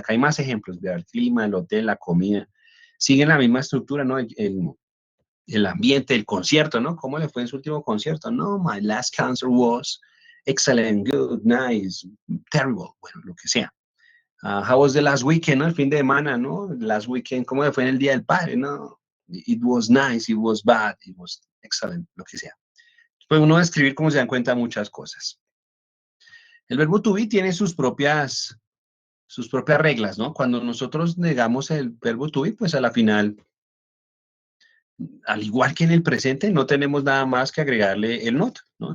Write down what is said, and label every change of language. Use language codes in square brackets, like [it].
[es] Acá hay más ejemplos, vea, el clima, el hotel, la comida. Siguen la misma estructura, ¿no? El ambiente, el concierto, ¿no? ¿Cómo le fue en su último concierto? [en] No, my last concert was excellent, good, nice, terrible, [es] bueno, lo que sea. [en] How was the last weekend, [es] ¿no? El fin de semana, ¿no? [en] Last weekend, [es] ¿cómo le fue en el Día del Padre, no? [en] It was nice, it was bad, it was excellent, [es] lo que sea. Pues uno va a escribir, como se dan cuenta, muchas cosas. El verbo to be tiene sus propias reglas, ¿no? Cuando nosotros negamos el verbo to be, pues a la final, al igual que en el presente, no tenemos nada más que agregarle el not, ¿no?